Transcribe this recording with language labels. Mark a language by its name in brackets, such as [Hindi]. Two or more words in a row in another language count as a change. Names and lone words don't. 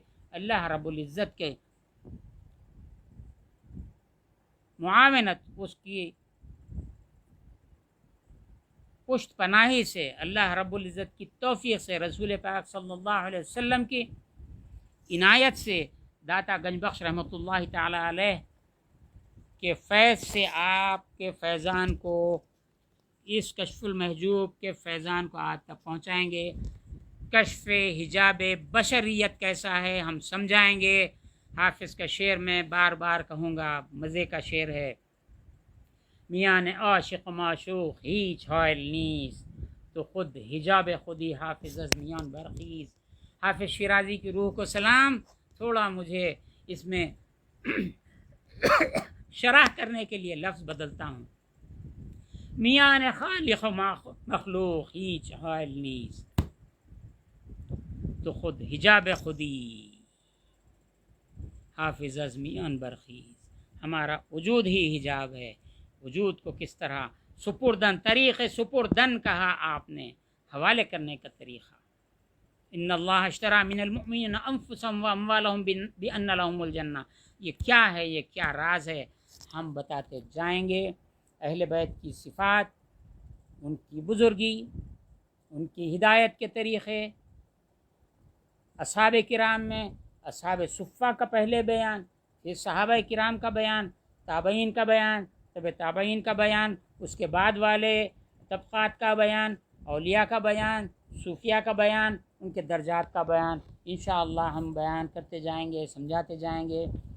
[Urdu] اللہ رب العزت کے معاونت، اس کی پشت پناہی سے، اللہ رب العزت کی توفیق سے، رسول پاک صلی اللہ علیہ وسلم کی عنایت سے، داتا گنج بخش رحمۃ اللہ تعالی علیہ کے فیض سے آپ کے فیضان کو، اس کشف المحجوب کے فیضان کو آپ تک پہنچائیں گے۔ کشف حجاب بشریت کیسا ہے ہم سمجھائیں گے۔ حافظ کا شعر میں بار بار کہوں گا، مزے کا شعر ہے، [Persian] میاں نے عاشق معشوق ہیچ حائل نیست، تو خود حجاب خودی حافظ از میان برخیز۔ [Urdu] حافظ شیرازی کی روح کو سلام۔ تھوڑا مجھے اس میں شرح کرنے کے لیے لفظ بدلتا ہوں۔ [Persian] میاں نے خالق و مخلوق ہیچ حائل نیست، تو خود حجاب خودی حافظ از میان برخیز۔ [Urdu] ہمارا وجود ہی حجاب ہے۔ وجود کو کس طرح سپردن، [Persian] طریق سپردن [Urdu] کہا آپ نے، حوالے کرنے کا طریقہ۔ [Arabic] ان اللہ اشتری من المؤمنین انفسهم واموالهم بان لهم الجنہ، [Urdu] یہ کیا ہے، یہ کیا راز ہے، ہم بتاتے جائیں گے۔ اہل بیت کی صفات، ان کی بزرگی، ان کی ہدایت کے طریقے، اصحاب کرام میں اصحاب صفہ کا پہلے بیان، پھر صحابہ کرام کا بیان، تابعین کا بیان، طب تابعین کا بیان، اس کے بعد والے طبقات کا بیان، اولیاء کا بیان، صوفیاء کا بیان، ان کے درجات کا بیان، انشاءاللہ ہم بیان کرتے جائیں گے، سمجھاتے جائیں گے۔